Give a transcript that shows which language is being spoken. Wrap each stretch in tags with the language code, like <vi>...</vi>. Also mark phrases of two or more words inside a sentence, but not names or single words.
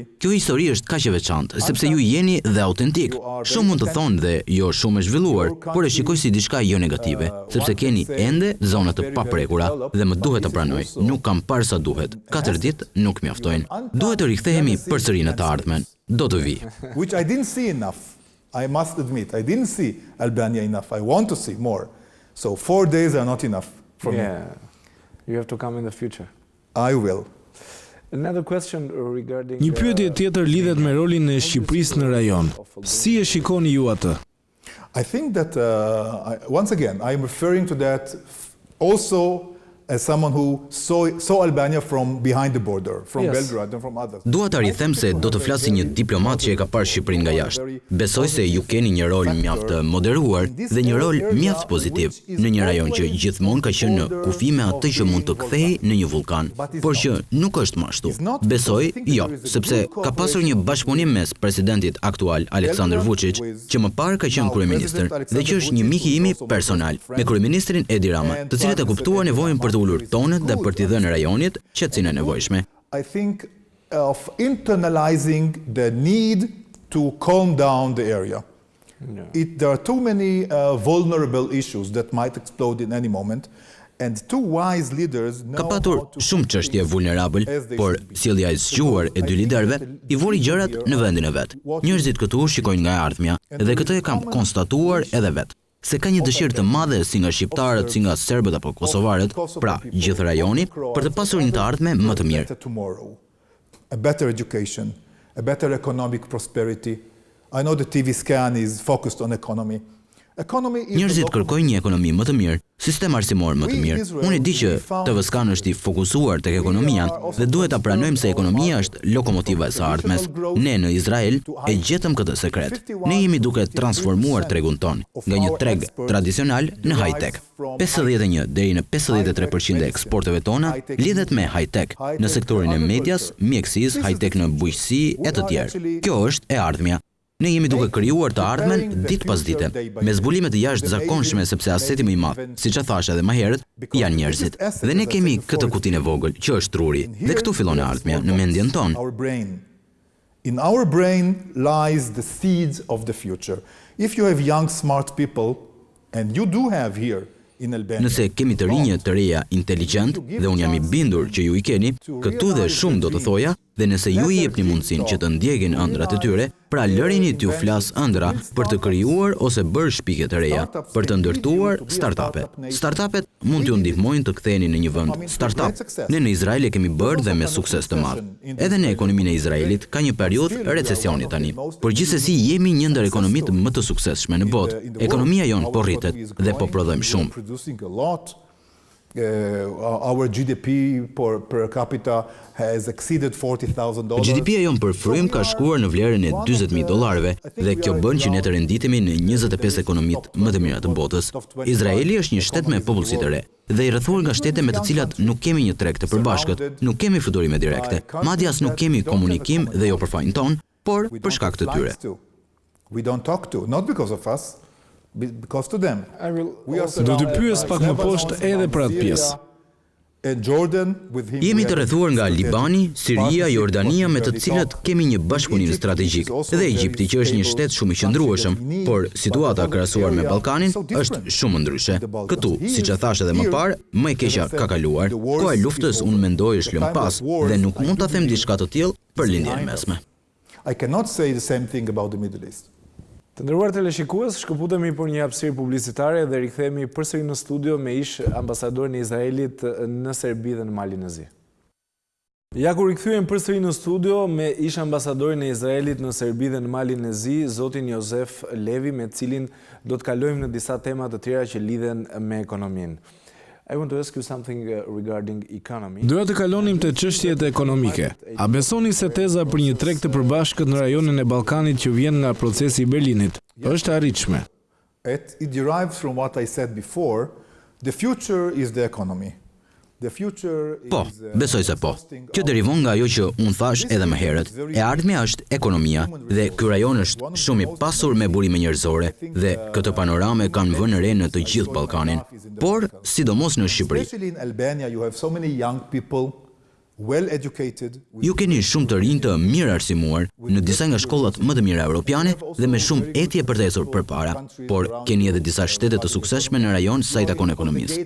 <sq>Kjo histori është kaq e veçantë sepse ju jeni dhe autentik. Shumë mund të thonë dhe jo shumë e zhvilluar, por e shikoj si diçka jo negative, sepse keni ende zona të paprekura dhe më duhet të pranoj, nuk kam parë sa duhet. 4 ditë nuk mjaftojnë. Duhet të rikthehemi përsëri në të ardhmen. Do të vi.</sq> <en>Which I didn't see enough. I must admit, I didn't see Albania enough. I want to see more. So 4 days are not enough for me. Yeah, you have to come in the future. I will. Another question regarding</en> <sq>Një pyetje tjetër lidhet me rolin e Shqipërisë në rajon. Si e shikoni ju atë?</sq> <en>I think that, once again, I'm referring to that also as someone who saw Albania from behind the border, from Belgrade and from others.</en> <sq>Dua ta rikthem se do të flasi një diplomat që e ka parë Shqipërinë nga jashtë. Besoj se ju keni një rol mjaft moderuar dhe një rol mjaft pozitiv në një rajon që gjithmonë ka qenë në kufi me atë që mund të kthehej në një vulkan, por që nuk është më ashtu. Besoj, jo, sepse ka pasur një bashkëpunim mes presidentit aktual Aleksandar Vučić, që më parë ka qenë kryeministër dhe që është një mik i imi personal, me kryeministrin Edi Rama, të cilët e kuptuan nevojën për ullur tonët dhe për t'i dhënë rajonit qetësinë e nevojshme.</sq> <en>I think of internalizing the need to calm down the area. There are too many vulnerable issues that might explode in any moment. And two wise leaders know</en> <sq>Ka patur shumë çështje vulnerabël, por sjellja e zgjuar e dy liderëve i vuri gjërat në vendin e vet. Njerëzit këtu shikojnë nga e ardhmja dhe këtë e kam konstatuar edhe vet. Se ka një dëshirë të madhe si nga shqiptarët, si nga serbët apo kosovarët, pra gjithë rajoni, për të pasur një të ardhme më të mirë.</sq> <en>A better education, a better economic prosperity. I know the TV scan is focused on economy.</en> <sq>Njerëzit kërkojnë një ekonomi më të mirë, sistem arsimor më të mirë. Unë e di që TV skan është i fokusuar tek ekonomia dhe duhet ta pranojmë se ekonomia është lokomotiva e së ardhmes. Ne në Izrael e gjetëm këtë sekret. Ne jemi duke transformuar tregun ton nga një treg tradicional në high-tech. 51 deri në 53% e eksporteve tona lidhet me high-tech në sektorin e medias, mjekësisë, high-tech në bujqësi e të tjerë. Kjo është e ardhmja. Ne jemi duke krijuar të ardhmen ditë pas dite, me zbulime të jashtëzakonshme sepse aseti më i madh, siç e thash edhe më herët, janë njerëzit. Dhe ne kemi këtë kutinë e vogël, që është truri, dhe këtu fillon e ardhmja, në mendjen tonë.</sq> <en>In our brain lies the seeds of the future. If you have young smart people, and you do have here in Albania.</en> <sq>Nëse kemi të rinj të reja inteligjent, dhe unë jam i bindur që ju i keni, këtu dhe shumë do të thoja, dhe nëse ju i jepni mundësinë që të ndjekin ëndrat e tyre, pra lërini t'ju flas ëndra për të krijuar ose bërë shpike të reja, për të ndërtuar startupe. Startupet mund t'ju ndihmojnë të ktheheni në një vend startup. Ne në Izrael e kemi bërë dhe me sukses të madh. Edhe në ekonominë e Izraelit ka një periudhë recesioni tani. Por gjithsesi jemi një ndër ekonomitë më të suksesshme në botë. Ekonomia jonë po rritet dhe po prodhojmë shumë.</sq> <en>Our GDP per capita has exceeded $40,000.</en> <sq>GDP-ja jon për frym ka shkuar në vlerën e $40,000 dhe kjo bën që ne të renditemi në 25 ekonomitë më të mira të botës. Izraeli është një shtet me popullsi të re dhe i rrethuar nga shtete me të cilat nuk kemi një treg të përbashkët, nuk kemi fluturime direkte, madje as nuk kemi komunikim dhe jo për fajin ton, por për shkak të tyre.</sq> <en>We don't talk to, not because of us. Because to them.</en> <sq>Do të pyes pak më poshtë edhe për atë pjesë. Jemi të rrethuar nga Libani, Siria, Jordania me të cilat kemi një bashkëpunim strategjik dhe Egjipti që është një shtet shumë i qëndrueshëm, por situata krahasuar me Ballkanin është shumë ndryshe. Këtu, siç e thash edhe më parë, më e keqja ka kaluar. Koha e luftës unë mendoj është lënë pas dhe nuk mund ta them diçka të tillë për lindjen e mesme.</sq> <en>I cannot say the same thing about the Middle East.</en> <sq>Të nderuar teleshikues, shkëputemi për një hapësirë publicitare dhe rikthehemi përsëri në studio me ish ambasadorin e Izraelit në Serbi dhe në Malin e Zi. Ja ku rikthyem përsëri në studio me ish ambasadorin e Izraelit në Serbi dhe në Malin e Zi, zotin Josef Levy, me cilin do të kalojmë në disa tema të tjera që lidhen me ekonominë.</sq> <en>I want to ask you something regarding economy.</en> <sq>Doja të kalonim te çështjet ekonomike. A besoni se teza për një treg të përbashkët në rajonin e Ballkanit që vjen nga procesi i Berlinit është e arritshme?</sq> <en>It derives from what I said before. The future is the economy.</en> <sq>Po, besoj se po. Kjo derivon nga ajo që unë thash edhe më herët. E ardhmja është ekonomia dhe ky rajon është shumë i pasur me burime njerëzore dhe këtë panorame kanë vënë re në të gjithë Ballkanin, por sidomos në Shqipëri. Ju keni shumë të rinj të mirë arsimuar në disa nga shkollat më të mira europiane dhe me shumë etje për të ecur përpara, por keni edhe disa shtete të suksesshme në rajon sa i takon ekonomisë.</sq>